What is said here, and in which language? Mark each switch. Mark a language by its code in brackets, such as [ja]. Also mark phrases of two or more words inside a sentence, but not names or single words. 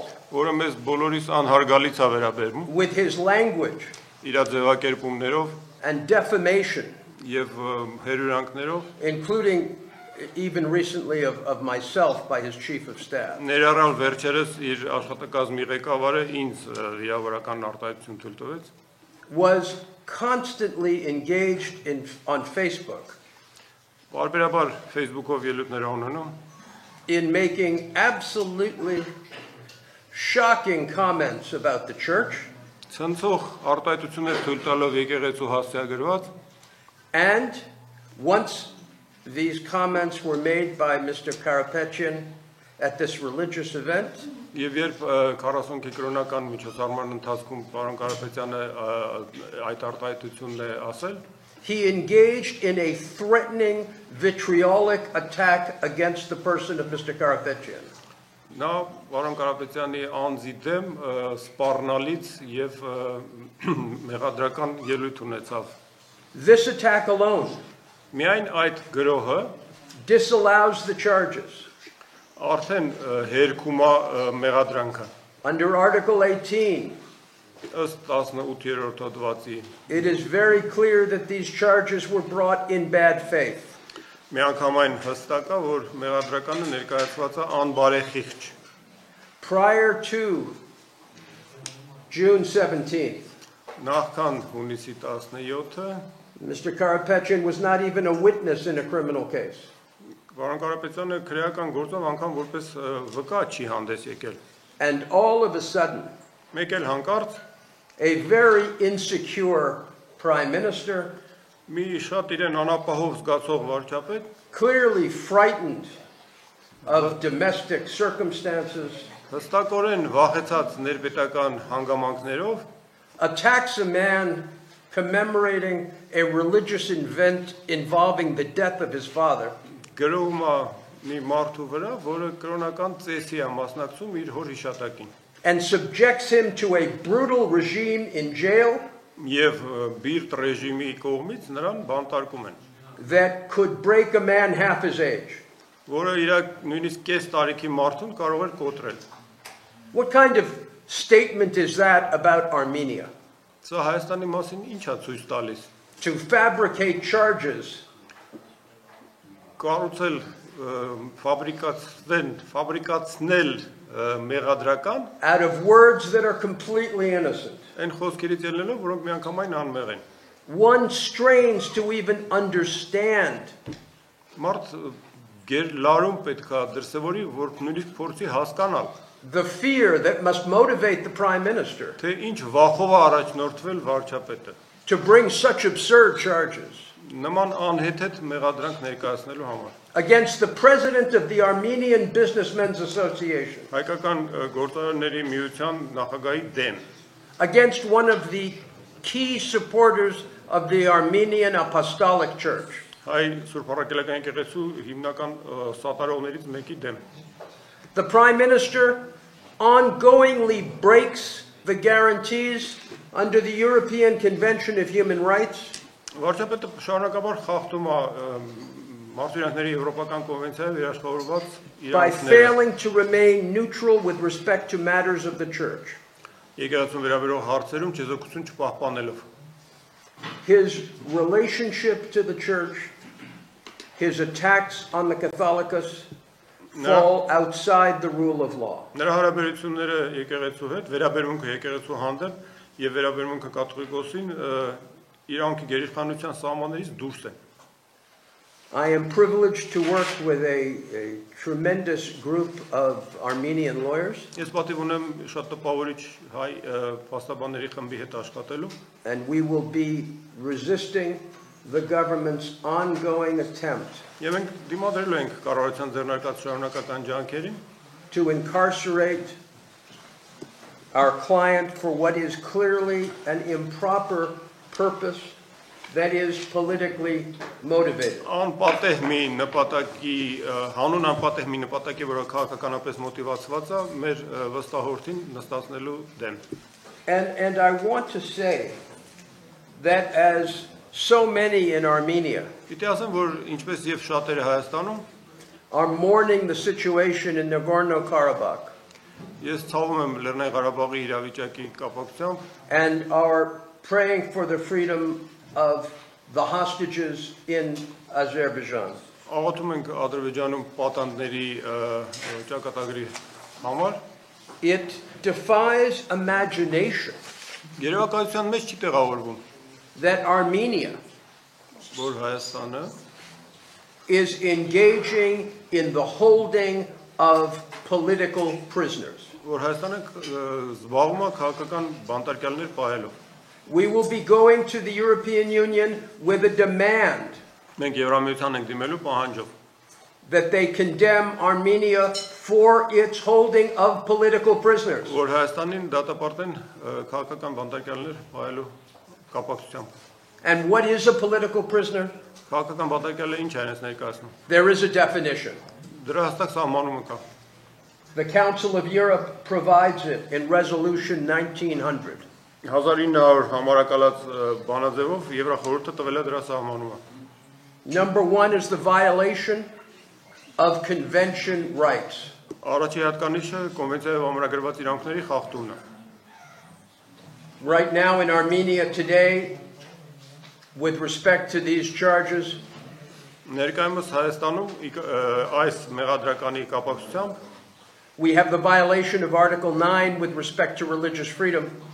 [hy] որը մեզ բոլորիս անհարգալից է վերաբերում, [en] with his language [hy] իր ձևակերպումներով [en] and defamation, [hy] եւ հերյուրանքներով, [en] including even recently of myself by his chief of staff, [hy] ներառյալ վերջերս իր աշխատակազմի ղեկավարը ինձ վիրավորական արտահայտություն թույլ տվեց, [en] was constantly engaged on Facebook [hy] բարբերաբար Facebook-ով ելույթներ ունենում, [en] in making absolutely shocking comments about the church [hy] ցնցող արտահայտություններ թույլ տալով եկեղեցու հասցեագրված, [en] and once these comments were made by Mr. Karapetyan at this religious event, [hy] եւ երբ 40 կրոնական միջոցառման ընթացքում պարոն Կարապետյանը այդ արտահայտությունն է ասել, [en] he engaged in a threatening, vitriolic attack against the person of Mr. Karapetyan. [hy] նա պարոն Կարապետյանի անձի դեմ սպառնալից եւ մեղադրական ելույթ ունեցավ։ [en] This attack alone [hy] Միայն այդ գրոհը [en] disallows the charges. [hy] արդեն հերքում է մեղադրանքը։ [en] Under Article 18, [hy] Ըստ 18-րդ հոդվածի [en] it is very clear that these charges were brought in bad faith. [hy] միանգամայն հստակ է, որ մեղադրականը ներկայացված է անբարեխիղճ։ [en] Prior to June 17th, [hy] Նախքան հունիսի 17-ը [en] Mr. Karapetyan was not even a witness in a criminal case. [hy] Պարոն Կարապետյանը քրեական գործով անգամ որպես վկա չի հանդես եկել։ [en] And all of a sudden, [hy] Մեկ էլ հանկարծ [en] a very insecure prime minister, [hy] մի շատ իրեն անապահով զգացող վարչապետ, [en] clearly frightened of domestic circumstances, [hy] հստակորեն վախեցած ներպետական հանգամանքներով, [en] attacks a man commemorating a religious event involving the death of his father, [hy] գրում է մի մարդու վրա, որը կրոնական ծեսի է մասնակցում իր հոր հիշատակին, [en] and subjects him to a brutal regime in jail [hy] եւ բիրտ ռեժիմի կողմից նրան բանտարկում են, [en] that could break a man half his age. [hy] որը իր նույնիսկ կես տարիքի մարդուն կարող էր կոտրել։ [en] What kind of statement is that about Armenia? [hy] Սա Հայաստանի մասին ինչ է ցույց տալիս։ [en] To fabricate charges [hy] Կառուցել, ֆաբրիկացնել մեղադրական, [en] out of words that are completely innocent. [hy] այն խոսքերից ելնելով, որոնք միանգամայն անմեղ են։ [en] One strains to even understand [hy] Մարդ գեր լարում պետքա դրսևորի, որ նույնիսկ փորձի հասկանալ, [en] the fear that must motivate the prime minister [hy] թե ինչ վախով է առաջնորդվել վարչապետը։ [en] to bring such absurd charges [hy] Նման անհեթեթ մեղադրանք ներկայացնելու համար։ [en] against the president of the Armenian Businessmen's Association, [hy] Հայկական գործարարների միության նախագահի դեմ, [en] against one of the key supporters of the Armenian Apostolic Church. [hy] հայ Սուրբ Առաքելական եկեղեցու հիմնական սատարողներից մեկի դեմ։ [en] The prime minister ongoingly breaks the guarantees under the European Convention of Human Rights [hy] Վարչապետը շարունակաբար խախտում է Մարդու Եվրոպական կոնվենցիայով երաշխավորված [en] by [hy] իրավունքները։ [en] failing to remain neutral with respect to matters of the church. [hy] Եկեղեցուն վերաբերող հարցերում չեզոքություն չպահպանելով։ [en] His relationship to the church, his attacks on the Catholicos fall outside the rule of law. [hy] Նրա հարաբերությունները եկեղեցու հետ, վերաբերմունքը եկեղեցու հանդեպ եւ վերաբերմունքը կաթողիկոսին իրանքի գերիշխանության սահմաններից դուրս են։ [en] I am privileged to work with a tremendous group of Armenian lawyers, [hy] Ես պատիվ ունեմ շատ տպավորիչ հայ փաստաբանների խմբի հետ աշխատելու [en] and we will be resisting the government's ongoing attempt [hy] եւ մենք դիմադրելու ենք կառավարության ձեռնարկած շարունակական ջանքերին [en] to incarcerate our client for what is clearly an improper purpose that is politically motivated. [hy] անպատեհ մի նպատակի հանուն անպատեհ մի նպատակի որը քաղաքականապես մոտիվացված է մեր վստահորդին նստացնելու դեմ։ [en] And I want to say that as so many in Armenia [hy] Պիտի ասեմ, որ ինչպես եւ շատերը Հայաստանում [en] are mourning the situation in Nagorno-Karabakh [hy] ես ցավում եմ Լեռնային Ղարաբաղի իրավիճակի կապակցությամբ [en] and are praying for the freedom of the hostages in Azerbaijan. [hy] աղոթում ենք Ադրբեջանում պատանդների ճակատագրի համար [en] It defies imagination [hy] Երևակայության մեջ չի տեղավորվում [en] that Armenia [hy] որ Հայաստանը [en] is engaging in the holding of political prisoners. [hy] որ Հայաստանը զբաղվում է քաղաքական բանտարկյալներ պահելով [en] We will be going to the European Union with a demand [hy] մենք Եվրամիության ենք դիմելու պահանջով [en] that they condemn Armenia for its holding of political prisoners. [hy] որ Հայաստանին դատապարտեն քաղաքական բանտարկյալներ պահելու կապակցությամբ [en] And what is a political prisoner? [hy] քաղաքական բանտարկյալը ինչ է այնպես ներկայացնում [en] There is a definition. [hy] դրա հստակ սահմանումը կա [en] The Council of Europe provides it in Resolution 1900. [hy] 1900 համարակալած բանաձևով Եվրախորհուրդը տվել է դրա սահմանումը [en] Number one is the violation of convention rights. [hy] Առաջի հատկանիշը կոնվենցիայով ամրագրված իրավունքների խախտումն է [en] Right now in Armenia today, with respect to these charges, [hy] Ներկայումս Հայաստանում այս մեղադրականի կապակցությամբ [en] we have the violation of Article 9 with respect to religious freedom.